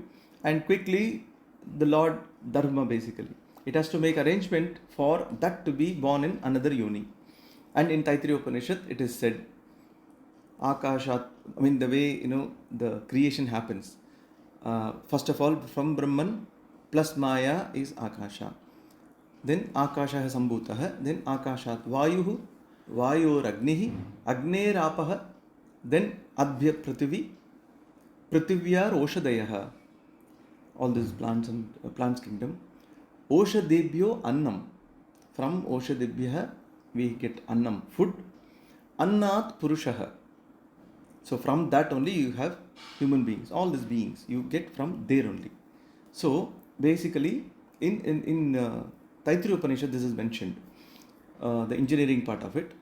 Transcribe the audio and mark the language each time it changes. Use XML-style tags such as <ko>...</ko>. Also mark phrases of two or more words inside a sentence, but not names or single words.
<en>And quickly, the Lord Dharma basically, it has to make arrangement for that to be born in another yoni. And in Taittiriya Upanishad, it is said, Akashat, the way, the creation happens. First of all, from Brahman plus Maya is Akasha. Then Akasha has Sambhutaha.</en> <sa>Then Akashat Vayuhu, Vayor Agnihi, Agner Apaha. Then Adbhya Prithivi, Prithivya Oshadayaha.</sa> <en>All these plants and plants kingdom.</en> <sa>Oshadebhyo Annam.</sa> <en>From Oshadebhya we get Annam, food.</en> <sa>Annat Purushaha.</sa> <en>So from that only you have human beings. All these beings you get from there only. So basically in Taittiriya Upanishad this is mentioned, the engineering part of it.</en>